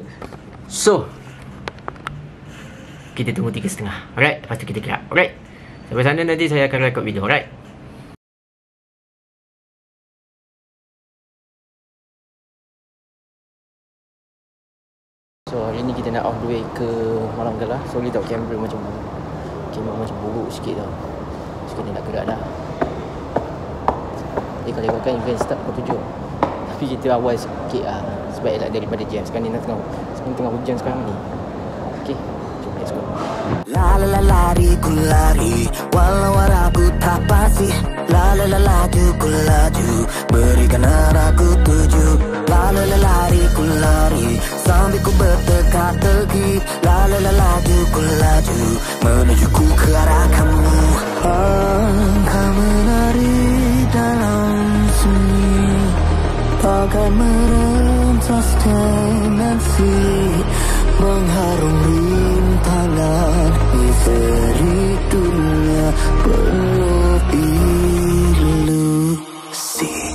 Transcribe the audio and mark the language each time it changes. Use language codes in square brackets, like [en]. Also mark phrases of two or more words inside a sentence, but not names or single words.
[ms] So kita tunggu 3.30. Alright, lepas tu kita gerak. Alright, sampai sana nanti saya akan record video. Alright. So hari ni kita nak [en] off the way [ms] ke Malam Gala. Sorry tau, kamera macam buruk sikit tau. So kita nak gerak dah. Kalau ikutkan [en] event start [ms] pukul 7. Tapi kita awal sikit lah sebab elak daripada jam. Sekarang ni tengah hujan sekarang ni. [en] Okay, jom let's go. [ms] La la la lari ku lari, walau arahku tak pasti. La la la laju ku laju, berikan arahku tuju. La la la lari ku lari, sambil ku berteka-teki. La la la laju ku laju, menujuku ke arah kamu. Engkau menari dalam sunyi, bagai merentas dimensi, mengharum rintangan misteri dunia penuh ilusi.